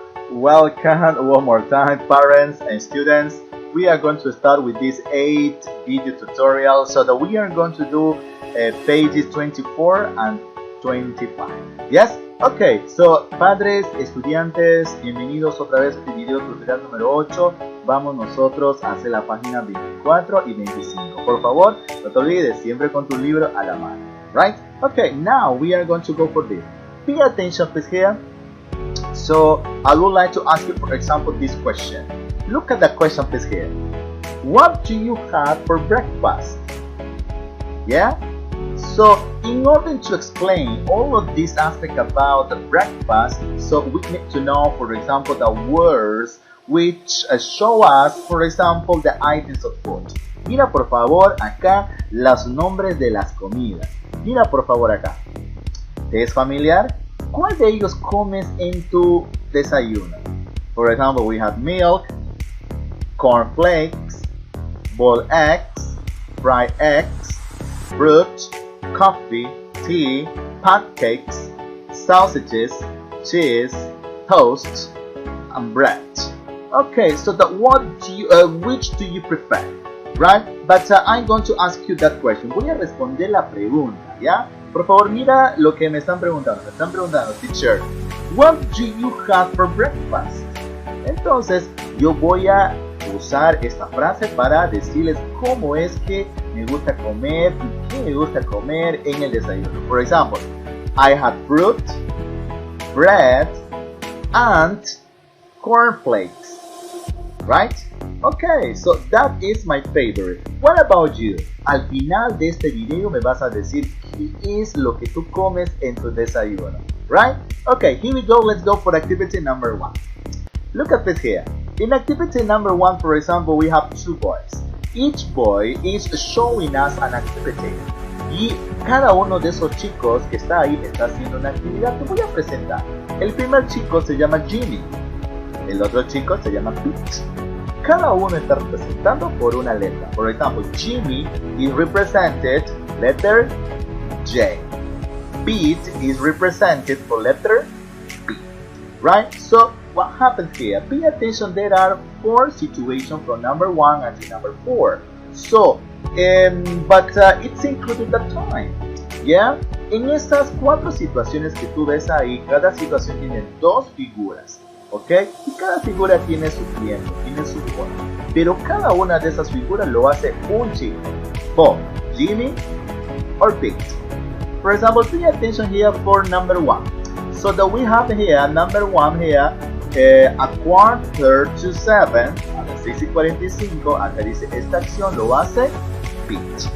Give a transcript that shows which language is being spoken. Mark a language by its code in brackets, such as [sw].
[en] Welcome one more time, parents and students. We are going to start with this 8 video tutorial so that we are going to do pages 24 and 25. Yes? [es] Okay, so padres, estudiantes, bienvenidos otra vez a este video tutorial número 8. Vamos nosotros a hacer la página 24 y 25. Por favor, no te olvides, siempre con tu libro a la mano. [en] Right? Okay, now we are going to go for this. Pay attention please here. So I would like to ask you, for example, this question. Look at the question please here. What do you have for breakfast? Yeah? So in order to explain all of this aspect about the breakfast, so we need to know, for example, the words which show us, for example, the items of food. [es] Mira por favor acá los nombres de las comidas. Mira por favor acá. ¿Te es familiar? ¿Cuál de ellos comes en tu desayuno? [en] For example, we have milk, cornflakes, boiled eggs, fried eggs, fruit, coffee, tea, pancakes, sausages, cheese, toast, and bread. Okay, so which do you prefer? Right? But I'm going to ask you that question. [es] Voy a responder la pregunta, ¿ya? Por favor, mira lo que me están preguntando. Me están preguntando, [en] teacher, what do you have for breakfast? [es] Entonces, yo voy a usar esta frase para decirles cómo es que me gusta comer y qué me gusta comer en el desayuno. [en] For example, I had fruit, bread, and cornflakes. Right? Okay, so that is my favorite. What about you? [es] Al final de este video me vas a decir qué es lo que tú comes en tu desayuno. [en] Right? Okay, here we go. Let's go for activity number 1. Look at this here. In activity number 1, for example, we have 2 boys. Each boy is showing us an activity. [es] Y cada uno de esos chicos que está ahí está haciendo una actividad. Te voy a presentar. El primer chico se llama Jimmy. El otro chico se llama Pete. Cada uno está representando por una letra. [en] For example, Jimmy is represented letter J. Pete is represented for letter B. Right? So what happens here? Pay attention, there are 4 situations from number 1 until number 4. So, but it's included the time. Yeah? [es] En estas 4 situaciones que tú ves ahí, cada situación tiene 2 figuras. ¿Ok? Y cada figura tiene su tiempo, tiene su forma. Pero cada una de esas figuras lo hace un chico. Bob, Jimmy, or Pete. [en] For example, pay attention here for number 1. So that we have here, number 1 here, a 6:45, [es] a las 6:45, acá dice esta acción lo hace Pete.